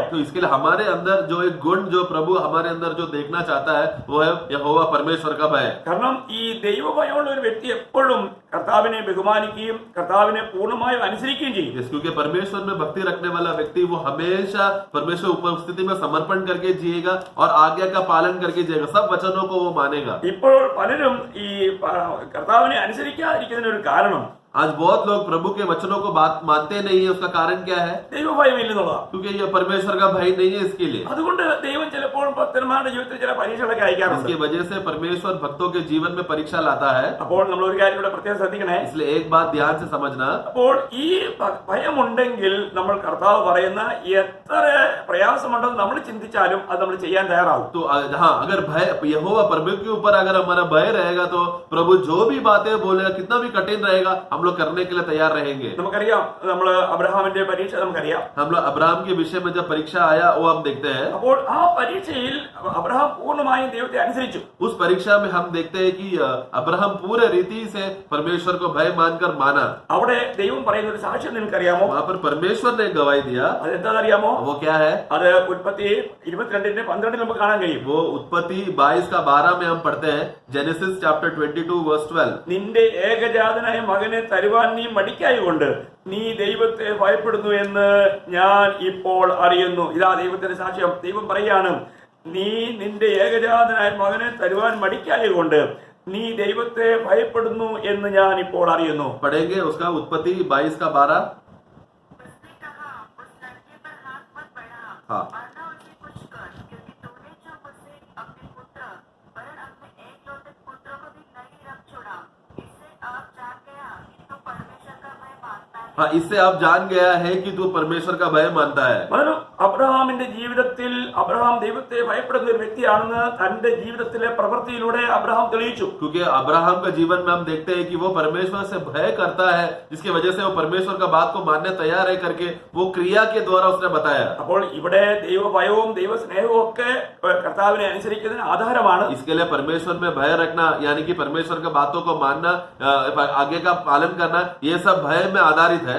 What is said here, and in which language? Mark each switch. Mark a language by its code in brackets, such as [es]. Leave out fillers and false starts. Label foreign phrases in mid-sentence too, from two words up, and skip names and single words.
[hi] तो इसके लिए हमारे अंदर जो एक गुण जो प्रभु हमारे अंदर जो देखना चाहता है वो है यहोवा परमेश्वर का भय. [ml] കാരണം ഈ ദൈവഭയമുള്ള ഒരു വ്യക്തി എപ്പോഴും കർത്താവിനെ ബഹുമാനിക്കുകയും കർത്താവിനെ പൂർണ്ണമായും അനുസരിക്കുകയും ചെയ്യും. [hi] क्योंकि परमेश्वर में भक्ति रखने वाला व्यक्ति वो हमेशा परमेश्वर उपस्थिति में समर्पण करके जिएगा और आज्ञा का पालन करके जिएगा, सब वचनों को वो मानेगा. [ml] ഇപ്പോൾ പലരും ഈ കർത്താവിനെ അനുസരിക്കാതിരിക്കുന്നതിന് ഒരു കാരണം [hi] आज बहुत लोग प्रभु के वचनों को बात मानते नहीं है. उसका कारण क्या है? [ml] ദൈവഭയമില്ലെന്നുള്ളതാണ്. [hi] क्योंकि ये परमेश्वर का भय नहीं है. इसके लिए [ml] അതുകൊണ്ട് ദൈവം ചിലപ്പോൾ ഭക്തന്മാരുടെ ജീവിതത്തിൽ ചില പരീക്ഷകളൊക്കെ അയക്കാറുണ്ട്. [hi] इसकी वजह से परमेश्वर भक्तों के जीवन में परीक्षा लाता है. [ml] അപ്പോൾ നമ്മൾ ഒരു കാര്യം ഇവിടെ പ്രത്യേകം ശ്രദ്ധിക്കണേ. [hi] इसलिए एक बात ध्यान से समझना. [ml] അപ്പോൾ ഈ ഭയമുണ്ടെങ്കിൽ നമ്മൾ കർത്താവ് പറയുന്ന എത്ര പ്രയാസമുണ്ടെന്ന് നമ്മൾ ചിന്തിച്ചാലും അത് നമ്മൾ ചെയ്യാൻ തയ്യാറാവും. [hi] तो हाँ, अगर भय यहोवा प्रभु के ऊपर अगर हमारा भय रहेगा तो प्रभु जो भी बातें बोलेगा कितना भी कठिन रहेगा हम लोग करने के लिए तैयार रहेंगे। [ml] നമുക്കറിയാം, നമ്മള് അബ്രഹാമിന്റെ പരീക്ഷ നമുക്കറിയാം. [hi] हम लोग अब्राहम के विषय में जब परीक्षा आया वो हम देखते हैं। [ml] അപ്പോൾ ആ പരീക്ഷയിൽ അബ്രഹാം പൂർണ്ണമായും ദൈവത്തെ അനുസരിച്ചു. [hi] उस परीक्षा में हम देखते हैं कि अब्राहम पूरे रीति से परमेश्वर को भय मानकर माना। [ml] അവിടെ ദൈവം പറയുന്ന ഒരു സാക്ഷ്യം നിനക്കറിയാമോ? [hi] वहां पर परमेश्वर ने गवाही दिया। [ml] അതെന്താണെന്നറിയാമോ? [hi] वो क्या है? [ml] അത് ഉൽപ്പത്തി 22:12 നമുക്ക് കാണാൻ കഴിയും. [hi] वो उत्पत्ति 22:12 में हम पढ़ते हैं। जेनेसिस चैप्टर 22:12। [ml] നിന്റെ ഏകജാതനായ മകനെ തരുവാൻ നീ മടിക്കായതുകൊണ്ട് നീ ദൈവത്തെ ഭയപ്പെടുന്നു എന്ന് ഞാൻ ഇപ്പോൾ അറിയുന്നു. ഇതാ ദൈവത്തിന്റെ സാക്ഷ്യം. ദൈവം പറയാണ്, നീ നിന്റെ ഏകജാതനായ മകനെ തരുവാൻ മടിക്കായതുകൊണ്ട് നീ ദൈവത്തെ ഭയപ്പെടുന്നു എന്ന് ഞാൻ ഇപ്പോൾ അറിയുന്നു. [hi] पढ़ेंगे उसका उत्पत्ति 22:12। उसने कहा, उस लड़के पर हाथ मत बढ़ा, हाँ। वरना उसे कुछ कर, क्योंकि तूने जो मुझसे अपने पुत्र वरन अपने एकलौते पुत्र को भी नहीं रख छोड़ा। इससे आप जान गया कि तू परमेश्वर का भय मानता है। हाँ, इससे आप जान गया है कि तू परमेश्वर का भय मानता है। [ml] കാരണം അബ്രഹാമിന്റെ ജീവിതത്തിൽ അബ്രഹാം ദൈവത്തെ ഭയപ്പെടുന്ന ഒരു വ്യക്തിയാണെന്ന് തന്റെ ജീവിതത്തിലെ പ്രവൃത്തിയിലൂടെ അബ്രഹാം തെളിയിച്ചു. [hi] क्योंकि अब्राहम का जीवन में हम देखते हैं कि वो परमेश्वर से भय करता है, जिसकी वजह से वो परमेश्वर का बात को मानने तैयार है करके वो क्रिया के द्वारा उसने बताया। [ml] അപ്പോൾ ഇവിടെ ദൈവഭയവും ദൈവസ്നേഹവും ഒക്കെ കർത്താവിനെ അനുസരിക്കുന്നതിന് ആധാരമാണ്. [hi] इसके लिए परमेश्वर में भय रखना यानी कि परमेश्वर की बातों को मानना, आगे का पालन करना, ये सब भय में आधारित है।